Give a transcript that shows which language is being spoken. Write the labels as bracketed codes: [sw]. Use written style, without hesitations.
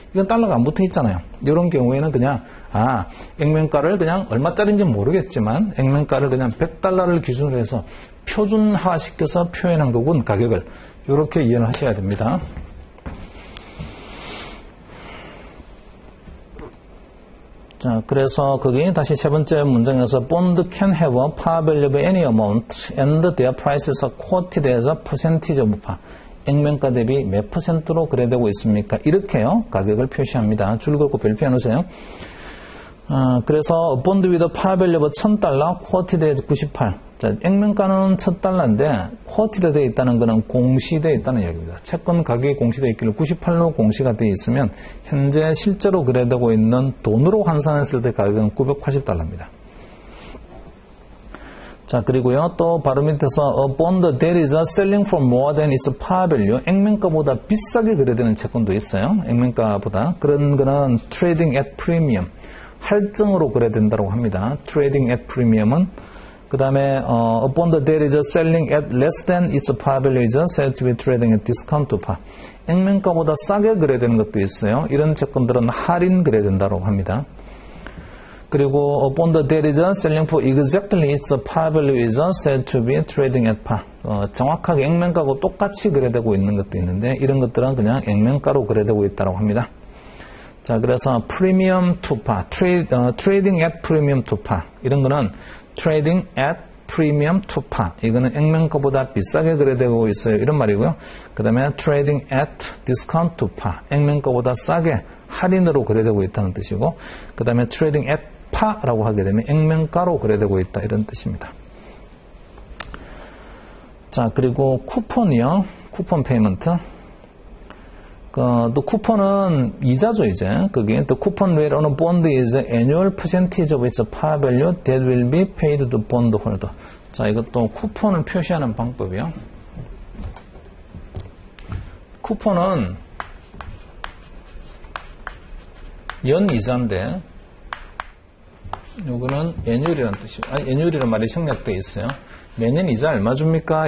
[ko] 이건 달러가 안 붙어 있잖아요. 이런 경우에는 그냥 액면가를 그냥 얼마짜리인지 모르겠지만 액면가를 그냥 100달러를 기준으로 해서 표준화시켜서 표현한 거군. 가격을. 이렇게 이해를 하셔야 됩니다. 자, 그래서 거기 다시 세 번째 문장에서 [en] bond can have a par value of any amount and their prices are quoted as a percentage of par. [ko] 액면가 대비 몇 %로 거래되고 있습니까? 이렇게요. 가격을 표시합니다. 줄 긋고 별표 해놓으세요. 그래서 [en] bond with a par value of $1,000 quoted as 98. [ko] 자, 액면가는 $1,000인데 quoted 되어 있다는 것은 공시되어 있다는 얘기입니다. 채권 가격이 공시되어 있기를 98로 공시가 되어 있으면 현재 실제로 거래되고 있는 돈으로 환산했을 때 가격은 $980입니다. 자, 그리고요, 또 바로 밑에서 [en] a bond that is selling for more than its par value. [ko] 액면가보다 비싸게 거래되는 채권도 있어요. 액면가보다. 그런 거는 [en] trading at premium. [ko] 할증으로 거래된다고 합니다. [en] trading at premium은 [ko] 그 다음에 [en] a bond that is selling at less than its par value is said to be trading at discount to par. [ko] 액면가보다 싸게 거래되는 것도 있어요. 이런 채권들은 할인 거래된다고 합니다. 그리고 [en] a bond that is selling for exactly its par value is said to be trading at par. [ko] 정확하게 액면가하고 똑같이 거래되고 있는 것도 있는데 이런 것들은 그냥 액면가로 거래되고 있다고 합니다. 자, 그래서 [en] premium to par, trading at premium to par. [ko] 이런 거는 [en] trading at premium to par. [ko] 이거는 액면가보다 비싸게 거래되고 있어요. 이런 말이고요. 그 다음에 [en] trading at discount to par. [ko] 액면가보다 싸게 할인으로 거래되고 있다는 뜻이고, 그 다음에 [en] trading at par [ko] 라고 하게 되면 액면가로 거래되고 있다. 이런 뜻입니다. 자, 그리고 쿠폰이요. 쿠폰 페이먼트. 또 쿠폰은 이자죠, 이제. 그게 또 쿠폰 [en] rate on a bond is annual percentage of its par value that will be paid to bond holder. [ko] 자, 이것도 쿠폰을 표시하는 방법이요. 쿠폰은 연 이자인데, 요거는 annual이라는 뜻이에요. annual이라는 말이 생략되어 있어요. 매년 이자 얼마 줍니까?